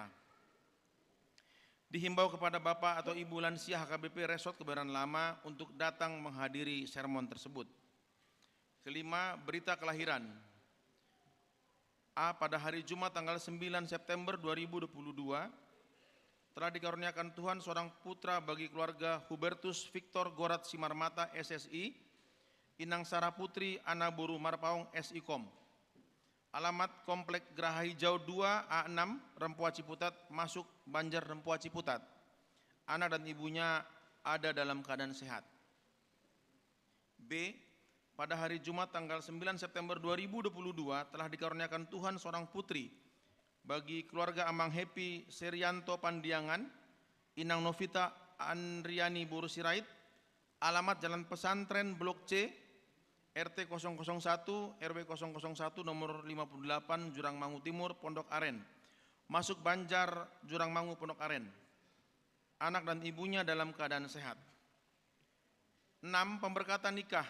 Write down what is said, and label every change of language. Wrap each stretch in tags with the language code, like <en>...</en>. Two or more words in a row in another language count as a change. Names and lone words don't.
<id>Dihimbau kepada Bapak atau Ibu lansia HKBP Resort Kebayoran Lama untuk datang menghadiri sermon tersebut. Kelima, berita kelahiran. A. Pada hari Jumat tanggal 9 September 2022 telah dikaruniakan Tuhan seorang putra bagi keluarga Hubertus Victor Gorat Simarmata SSI, Inang Sarah Putri Ana Buru Marpaung SIKOM. Alamat Komplek Geraha Hijau 2 A6 Rempoa Ciputat, masuk Banjar Rempoa Ciputat. Anak dan ibunya ada dalam keadaan sehat. B. Pada hari Jumat tanggal 9 September 2022 telah dikaruniakan Tuhan seorang putri bagi keluarga Amang Happy Serianto Pandiangan, Inang Novita Andriani Buru Sirait, alamat Jalan Pesantren Blok C, RT 001, RW 001 nomor 58 Jurang Mangu Timur, Pondok Aren, masuk Banjar Jurang Mangu, Pondok Aren. Anak dan ibunya dalam keadaan sehat. 6. Pemberkatan nikah.</id>